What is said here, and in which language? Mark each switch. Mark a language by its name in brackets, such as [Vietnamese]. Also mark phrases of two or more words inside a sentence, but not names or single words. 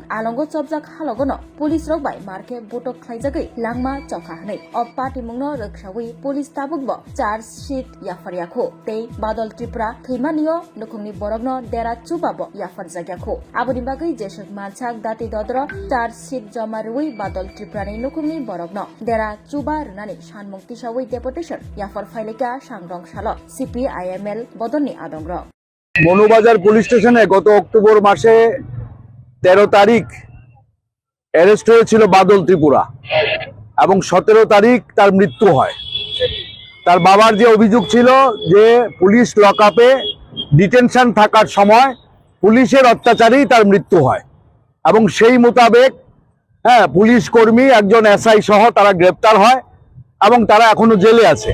[Kok Borok] alongo chopjak halogono police rokbai marke botok khlaijagai langma chokha hanai o patimungno roksawi police tabukbo [English] charge sheet [Kok Borok] yafariakho tei badal Tripura theimanio nukhungni borokno dera chubabo yafarjagyakho aboni bagai jesok manchak dati dodro [English] charge sheet [Kok Borok] joma rui badal Tripurani nukhungni borokno dera chuba runani shanmung tisawi deputation yafar failika Swrangchati CPIML bodolni adongro [Bangla] মনুবাজার পুলিশ স্টেশনে গত অক্টোবর মাসে 13 তারিখ অ্যারেস্ট হয়েছিল বাদল ত্রিপুরা এবং 17 তারিখ তার মৃত্যু হয়। তার বাবার যে অভিযোগ ছিল যে [English] police lockup detention [Bangla] থাকার সময় পুলিশের অত্যাচারেই তার মৃত্যু হয় এবং সেই মোতাবেক পুলিশ কর্মী একজন এসআই সহ তারা গ্রেপ্তার হয় এবং তারা এখনো জেলে আছে।